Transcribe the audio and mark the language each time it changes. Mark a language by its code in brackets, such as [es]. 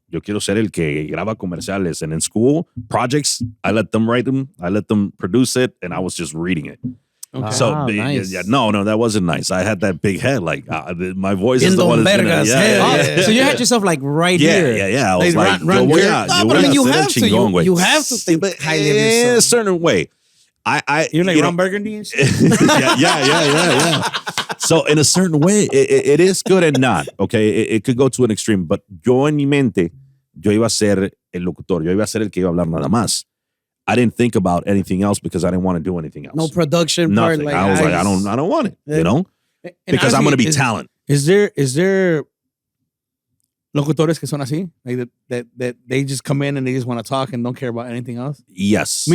[es] Yo quiero ser el que graba comerciales. [en] And in school, projects, I let them write them. I let them produce it. And I was just reading it. Okay. So, nice. No, that wasn't nice. I had that big head. Like, my voice is the one that's gonna... So you had yourself like right here. Yeah. I was like, but I mean, you have to. You have to think highly of yourself. In a certain way. You're like Ron Burgundy and shit? Yeah. So in a certain way, it is good and not, okay? It could go to an extreme, but [es] yo en mi mente, yo iba a ser el locutor, yo iba a ser el que iba a hablar nada más. [en] I didn't think about anything else because I didn't want to do anything else. No production Nothing. part. I was like, I don't want it, because I'm going to be talent. Is there [es] locutores que son así? [en] Like that they just come in and they just want to talk and don't care about anything else? Yes.